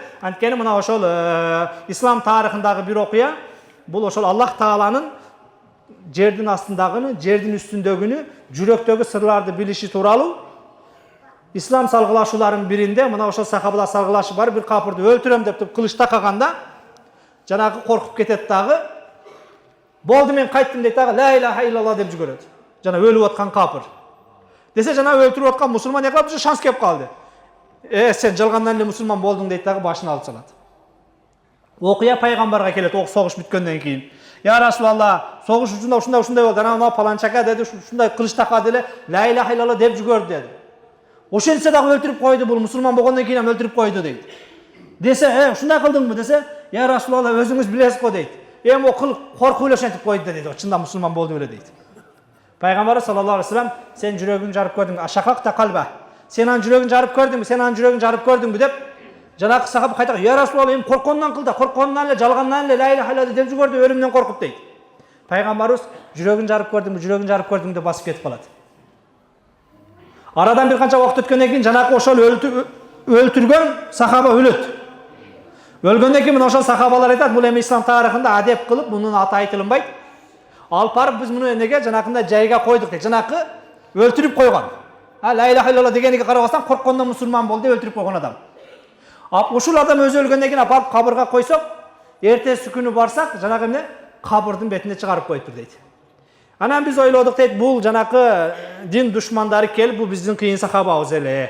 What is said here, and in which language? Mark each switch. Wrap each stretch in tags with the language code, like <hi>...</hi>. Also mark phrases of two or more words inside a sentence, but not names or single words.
<ky>Анткени мына ошол ислам тарыхындагы бир окуя, бул ошол Аллах Тааланын жердин астындагыны, жердин үстүндөгүнү, жүрөктөгү сырларды билиши тууралуу ислам салгылашууларынын биринде мына ошол сахабалар салгылашы бар, бир капырды өлтүрөм деп кылыч такаганда жанагы коркуп кетет дагы. Болду мен кайттым дейт дагы,</ky> <ar>لا إله إلا الله</ar> <ky>деп жүгүрөт. Жана өлүп аткан капыр. Десе жана өлтүрүп аткан мусулман эклап шанс кеп калды. Сен жалгандан эле мусулман болдуң дейт дагы, башын алып салат. Окуя пайгамбарга келет, согуш бүткөндөн кийин.</ky> <ar>يا رسول الله,</ar> <ky>согуш учунда ушундай болду. Анан паланчака деди, ушундай кылыч такады эле,</ky> <ar>لا إله إلا الله</ar> <ky>деп жүгөрдү деди. Ошентсе дагы өлтүрүп койду, бул мусулман болгондон кийин өлтүрүп койду дейт. Десе, ушундай кылдыңбы десе,</ky> <ar>يا رسول الله,</ar> <ky>өзүңүз билесиз го дейт. Эми коркуп эле ошентип койду дейт. Чында мусулман болду эле дейт. Пайгамбар</ky> <ar>صلى الله عليه وسلم,</ar> <ky>сен жүрөгүн жарып көрдүңбү?</ky> <ar>أشققت قلبه.</ar> <ky>Сен анын жүрөгүн жарып көрдүңбү? Сен анын жүрөгүн жарып көрдүңбү деп жанагы сахаба кайта,</ky> <ar>يا رسول الله,</ar> <ky>эми корккондон кылды, корккондон эле, жалгандан эле</ky> <ar>لا إله إلا الله</ar> <ky>деп жүгөрдү, өлүмдөн коркуп дейт. Пайгамбарыбыз жүрөгүн жарып көрдүңбү? Жүрөгүн жарып көрдүңбү деп басып кетип калат. Арадан бир канча убакыт өткөндөн кийин жанагы ошол өлтүргөн сахаба өлөт. Өлгөндөн кийин ошол сахабалар айтат, бул эми ислам тарыхында адеп кылып, мунун аты айтылынбайт. Алып барып биз муну эмнеге жанакындай жайга койдук дейт. Жанакы өлтүрүп койгон.</ky> <ar>لا إله إلا الله</ar> <ky>дегениге карабастан корккондон мусулман болду деп өлтүрүп койгон адам. Ушул адам өзү өлгөндөн кийин апарып кабырга койсок, эртеси күнү барсак, жанагы эмне кабырдын бетине чыгарып коюптур дейт. Анан биз ойлодук дейт, бул жанакы дин душмандары келип, бул биздин кыйын сахабабыз эле.</ky>